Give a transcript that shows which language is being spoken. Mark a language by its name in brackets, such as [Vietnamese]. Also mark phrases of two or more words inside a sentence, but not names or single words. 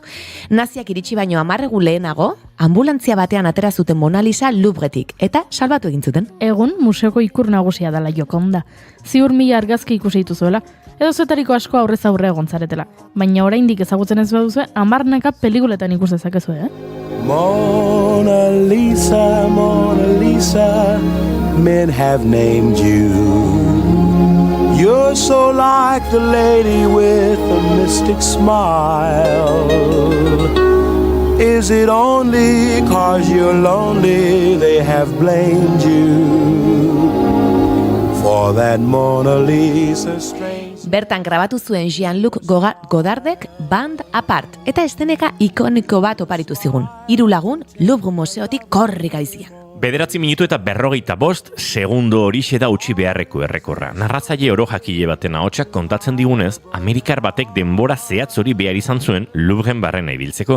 [Basque] Naziak iritsi baino 10 egun lehenago, ambulantzia batean atera zuten Mona Lisa Louvretik eta salbatu egin zuten. Egun museoko ikur nagusia dela Gioconda. Ziur 1000 argazki ikusi dituzuela, edo zuetariko asko aurrez aurre egon zaretela. Baina oraindik ezagutzen ez baduzue, 10 pelikuletan ikus dezakezue, [English] Mona Lisa, Mona Lisa, men have named you. You're so like the lady with a mystic smile. Is it only 'cause you're lonely they have blamed you for that Mona Lisa strange? [Basque] Bertan grabatu zuen Jean-Luc Godardek Band Apart, eta esteneka ikoniko bat oparitu zigun. 3 lagun Louvre museotik korri gaizian. 9 minutu eta 45 segundo horixe da utzi beharreko errekorra. Narratzaile orojakile baten ahotsak kontatzen digunez, Amerikar batek denbora zehatz hori behar izan zuen Louvren barrena ibiltzeko.